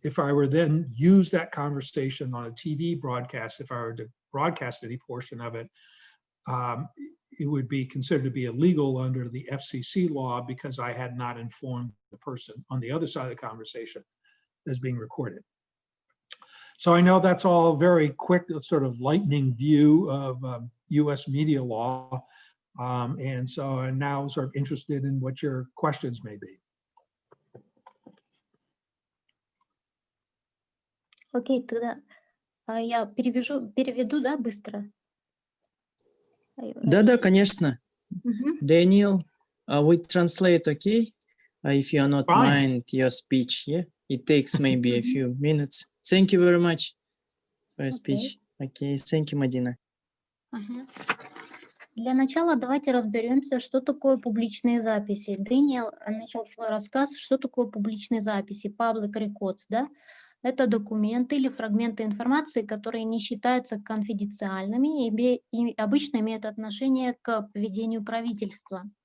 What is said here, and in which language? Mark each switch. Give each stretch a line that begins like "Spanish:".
English: If I were then use that conversation on a TV broadcast, if I were to broadcast any portion of it, it would be considered to be illegal under the FCC law because I had not informed the person on the other side of the conversation that's being recorded. So I know that's all very quick, sort of lightning view of US media law. And so I'm now sort of interested in what your questions may be.
Russian: Окей, тогда я переведу, да, быстро? Да, конечно.
English: Daniel, we translate, okay? If you are not mind your speech, yeah? It takes maybe a few minutes. Thank you very much for your speech. Okay, thank you, Madina.
Russian: Для начала давайте разберемся, что такое публичные записи. Дэниел начал свой рассказ, что такое публичные записи,
English: public records,
Russian: да? Это документы или фрагменты информации, которые не считаются конфиденциальными и обычно имеют отношение к поведению правительства.